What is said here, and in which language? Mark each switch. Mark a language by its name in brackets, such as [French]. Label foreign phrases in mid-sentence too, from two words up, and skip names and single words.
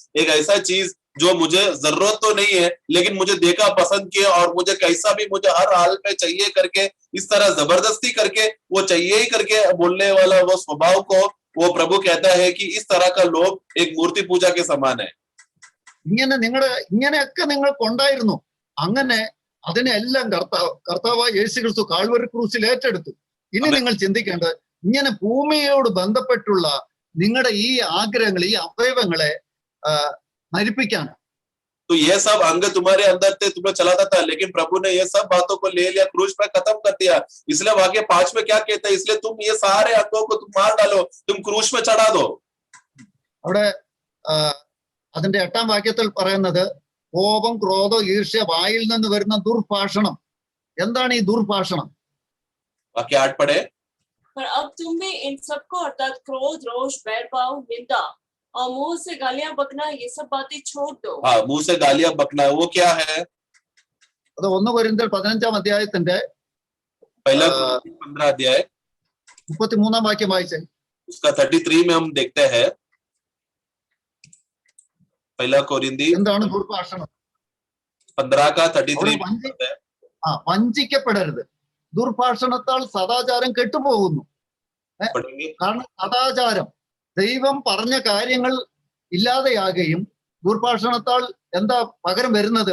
[Hindi] एक ऐसा चीज जो मुझे जरूरत तो नहीं है लेकिन मुझे देखा पसंद किया और मुझे कैसा भी मुझे हर हाल में चाहिए करके इस तरह जबरदस्ती करके वो चाहिए ही करके बोलने वाला वो स्वभाव को वो प्रभु कहता है कि इस तरह का लोभ एक मूर्ति पूजा के समान है। [Malayalam] ഇങ്ങനെയൊക്കെ നിങ്ങൾക്ക് ഉണ്ടായിരുന്നു. അങ്ങനെ അതിനെല്ലാം കർത്താവായ യേശു ക്രിസ്തു കാൽവരി ക്രൂസിൽ ഏറ്റെടുത്തു. ഇനി നിങ്ങൾ ചിന്തിക്കേണ്ടത് ഇങ്ങനെ ഭൂമിയോട് ബന്ധപ്പെട്ടുള്ള നിങ്ങളുടെ ഈ ആഗ്രഹങ്ങൾ, ഈ അവയവങ്ങളെ മരിപ്പിക്കാണ്. [Hindi] तो ये सब अंग तुम्हारे अंदर थे, तुम्हें चलाता था, लेकिन प्रभु ने ये सब बातों को ले लिया, क्रूस पर खत्म कर दिया। इसलिए वाक्य 5 में क्या कहता है? इसलिए तुम ये सारे अंगों को तुम मार डालो, तुम क्रूस में चढ़ा दो। [Malayalam] അവിടെ അതിന്റെ 8-ാം വാക്യത്തിൽ പറയുന്നത് കോപം, ക്രോധം, ഈർഷ്യ, വായിൽ നിന്ന് വരുന്ന ദുർഭാഷണം. എന്താണ് ഈ ദുർഭാഷണം? [Hindi] वाक्य 8 पढ़े। पर अब तुम भी इन सबको अर्थात क्रोध, रोष, बैरभाव, निंदा और मुंह से गालियां बकना ये सब बातें छोड़ दो। हाँ, मुंह से गालियां बकना वो क्या है? [Malayalam] അത് 1 കൊരിന്ത്യർ 15-ാം അധ്യായത്തിന്റെ [Hindi] पहला 15 अध्याय [Malayalam] 33-ാം വാക്യം വായിച്ചേ. [Hindi] उसका 33 में हम देखते हैं। पहला कोरिंदी [Malayalam] എന്താണ് ദുർഭാഷണം? [Hindi] 15 का 33 [Malayalam] വഞ്ചിക്കപ്പെടരുത്. ദുർഭാഷണത്താൽ സദാചാരം കെട്ടുപോകുന്നു. [Hindi] पढ़ेंगे। [Malayalam] കാരണം സദാചാരം ദൈവം പറഞ്ഞ കാര്യങ്ങൾ ഇല്ലാതെയാകുകയും ദുർഭാഷണത്താൽ എന്താ പകരം വരുന്നത്?